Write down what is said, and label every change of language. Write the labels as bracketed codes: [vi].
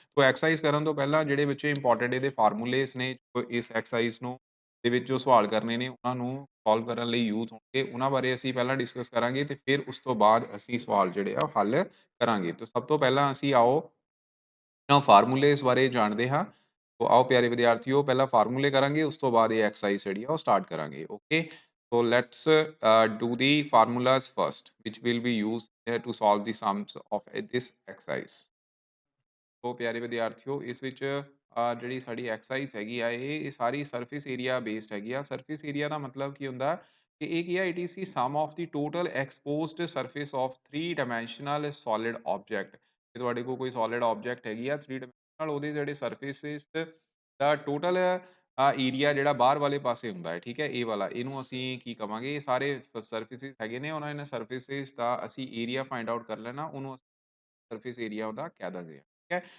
[pa] ਤੋ ਐਕਸਰਸਾਈਜ਼ ਕਰਨ ਤੋਂ ਪਹਿਲਾਂ ਜਿਹੜੇ ਬੱਚੇ ਇੰਪੋਰਟੈਂਟ ਇਹਦੇ ਫਾਰਮੂਲੇਸ ਨੇ ਜੋ ਇਸ ਐਕਸਰਸਾਈਜ਼ ਨੂੰ ਦੇ ਵਿੱਚ ਜੋ ਸਵਾਲ ਕਰਨੇ ਨੇ ਉਹਨਾਂ ਨੂੰ ਸੋਲਵ ਕਰਨ ਲਈ ਯੂਜ਼ ਹੋਣਗੇ ਉਹਨਾਂ ਬਾਰੇ ਅਸੀਂ ਪਹਿਲਾਂ ਡਿਸਕਸ ਕਰਾਂਗੇ ਤੇ ਫਿਰ ਉਸ ਤੋਂ ਬਾਅਦ ਅਸੀਂ ਸਵਾਲ ਜਿਹੜੇ ਆ ਉਹ ਹੱਲ ਕਰਾਂਗੇ। ਤਾਂ ਸਭ ਤੋਂ ਪਹਿਲਾਂ ਅਸੀਂ ਆਓ ਫਾਰਮੂਲੇ ਇਸ ਬਾਰੇ ਜਾਣਦੇ ਹਾਂ। [hi] तो आओ प्यारे विद्यार्थियों पहला फार्मूले करेंगे उस तो बाद ये एक्सरसाइज [pa] ਜਿਹੜੀ ਆ ਉਹ [hi] स्टार्ट करेंगे okay. [en] so let's do the formulas first which will be used to solve the sums of this exercise। [hi] तो प्यारे विद्यार्थियों इस [pa] ਵਿੱਚ ਜਿਹੜੀ ਸਾਡੀ ਐਕਸਰਸਾਈਜ਼ ਹੈਗੀ ਆ ਇਹ ਸਾਰੀ ਸਰਫੇਸ ਏਰੀਆ ਬੇਸਡ ਹੈਗੀ ਆ। ਸਰਫੇਸ ਏਰੀਆ ਦਾ ਮਤਲਬ ਕੀ ਹੁੰਦਾ ਕਿ ਇਹ ਕੀ ਆ [en] It is the sum of the total exposed surface of 3 dimensional solid object. [pa] ਜੇ ਤੁਹਾਡੇ ਕੋਲ ਕੋਈ ਸੋਲਿਡ ਆਬਜੈਕਟ ਹੈਗੀ ਆ 3 ਡਾਈਮੈਂਸ਼ਨਲ ਉਹਦੇ ਜਿਹੜੇ ਸਰਫੇਸਿਸ ਦਾ ਟੋਟਲ ਏਰੀਆ ਜਿਹੜਾ ਬਾਹਰ ਵਾਲੇ ਪਾਸੇ ਹੁੰਦਾ ਹੈ ਠੀਕ ਹੈ ਇਹ ਵਾਲਾ ਇਹਨੂੰ ਅਸੀਂ ਕੀ ਕਵਾਂਗੇ। ਇਹ ਸਾਰੇ ਸਰਫੇਸਿਸ ਹੈਗੇ ਨੇ ਉਹਨਾਂ ਇਹਨਾਂ ਸਰਫੇਸਿਸ ਦਾ ਅਸੀਂ ਏਰੀਆ ਫਾਈਂਡ ਆਊਟ ਕਰ ਲੈਣਾ ਉਹਨੂੰ ਸਰਫੇਸ ਏਰੀਆ ਉਹਦਾ ਕਹਿ ਦਾਂਗੇ ਠੀਕ ਹੈ।